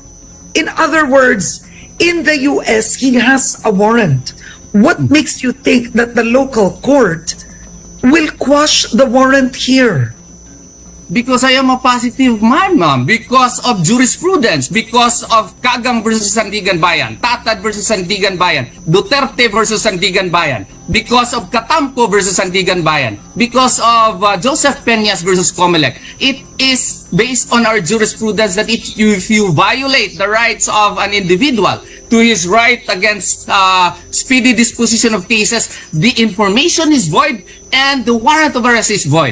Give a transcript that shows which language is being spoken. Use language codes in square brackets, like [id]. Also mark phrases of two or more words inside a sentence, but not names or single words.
[en] In other words, in the US, he has a warrant. What makes you think that the local court will quash the warrant here? Because I am a positive man, ma'am. Because of jurisprudence. Because of Kagang versus Sandigan Bayan. Tatad versus Sandigan Bayan. Duterte versus Sandigan Bayan. Because of Katampo versus Sandigan Bayan. Because of Joseph Peñas versus Comelec. It is based on our jurisprudence that if you violate the rights of an individual to his right against speedy disposition of cases, the information is void and the warrant of arrest is void.